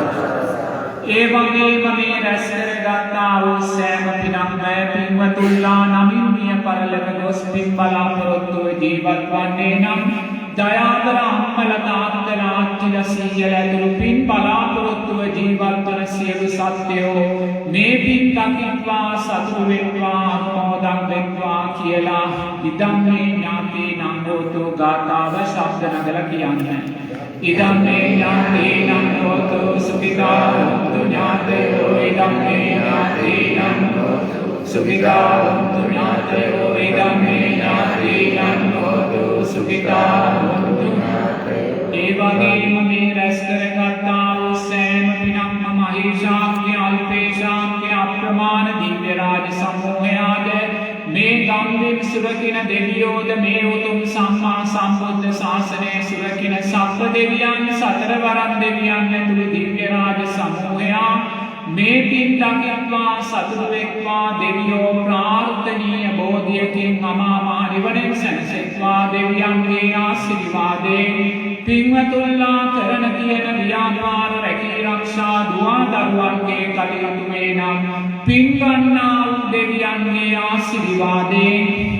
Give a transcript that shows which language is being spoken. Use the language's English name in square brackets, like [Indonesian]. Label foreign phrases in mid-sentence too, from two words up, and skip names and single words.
[Sinhala] ඒ වගේම මේ රැස් කරගත්තා වූ සෑම පිනක්ම පින්වතුන්ලා නමින් මිය පරලොව ගොස් පින් බලාපොරොත්තුව ජීවත් වන්නේ නම් දයාකර අම්මල තාත්තල ආච්චිල සීයල ඇතුළු පින් බලාපොරොත්තුව ජීවත් වන සියලු සත්වයෝ මේ පින් දකිත්වා සතුටු වෙත්වා අනුමෝදන් වෙත්වා කියලා [Pali] ඉදම්මේ ඥාතීනං හෝතු [Sinhala] ගාථාව ශබ්ද නගලා කියන්නේ. [Pali] ඉදම්මේ ඥාතීනං හෝතු සුඛිතා හොන්තු ඥාතයෝ ඉදම්මේ ඥාතීනං හෝතු සුඛිතා හොන්තු ඥාතයෝ ඉදම්මේ ඥාතීනං හෝතු සුඛිතා හොන්තු ඥාතයෝ. [Sinhala] ඒ වගේම මේ රැස් කරගත්තා වූ සෑම පිනක්ම මහේශාක්‍ය අල්පේශාක්‍ය අප්‍රමාණ දිව්‍ය රාජ සමූහයාද මේ ගම්වෙන් සුරකින දෙවියෝද මේ උතුම් සම්මා සම්බුද්ධ ශාසනය සුරකින සප්ප දෙවියන් සතරවරන් දෙවියන් ඇතුළු දිව්‍ය රාජ සමූහයා මේ පින් දකිත්වා සතුටු වෙත්වා දෙවියෝ ප්‍රාර්ථනීය බෝධියකින් අමා මහ නිවනින් සැනසෙත්වා දෙවියන්ගේ ආශිර්වාදයෙන් පින්වතුන්ලා කරන කියන ව්‍යාපාර රැකී ආරක්ෂා දුවා දරුවන්ගේ කටයුතු මේ නම් පින් ගන්නා වූ දෙවියන්ගේ ආශිර්වාදයෙන්